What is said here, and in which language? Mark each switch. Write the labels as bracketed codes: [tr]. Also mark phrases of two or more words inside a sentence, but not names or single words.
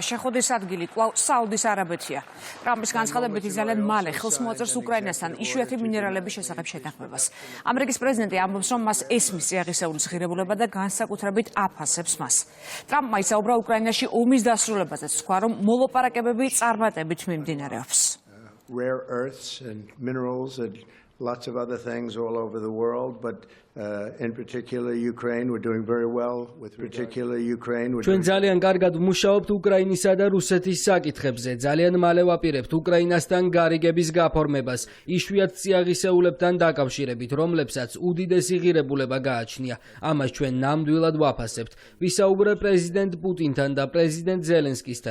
[ka] შეხვედრის ადგილი კვლავ საუდის არაბეთია. ტრამპის განცხადებით ძალიან მალე ხელს მოაწერს უკრაინასთან იშვიათი მინერალების შესახებ შეთანხმებას. ამერიკის პრეზიდენტი ამბობს, რომ მას ესმის წიაღისეულის ღირებულება და განსაკუთრებით აფასებს მას. ტრამპმა ისაუბრა უკრაინაში ომის დასრულებაზეც, თქვა, რომ მოლაპარაკებები წარმატებით მიმდინარეობს. [en] Rare earths and minerals and lots of other things all over the world, but in particular Ukraine, we're doing very well with particular Ukraine. [ka] ჩვენ ძალიან კარგად ვმუშაობთ უკრაინისა და რუსეთის საკითხებზე. ძალიან მალე ვაპირებთ უკრაინასთან გარიგების გაფორმებას, იშვიათ წიაღისეულებთან დაკავშირებით, რომლებსაც უდიდესი ღირებულება გააჩნია. ამას ჩვენ ნამდვილად ვაფასებთ. ვისაუბრე პრეზიდენტ პუტინთან და პრეზიდენტ ზელენსკისთან.